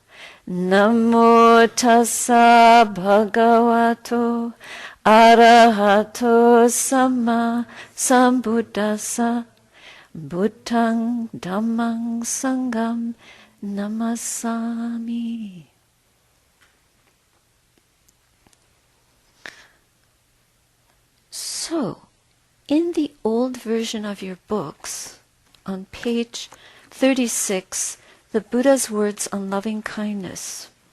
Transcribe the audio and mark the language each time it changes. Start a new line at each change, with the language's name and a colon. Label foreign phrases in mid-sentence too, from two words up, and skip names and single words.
Pali: Namo tassa bhagavato arahato samma sambuddhassa. Buddhang Dhammang Sangham Namasami.
English: So, in the old version of your books, on page 36, the Buddha's words on loving kindness.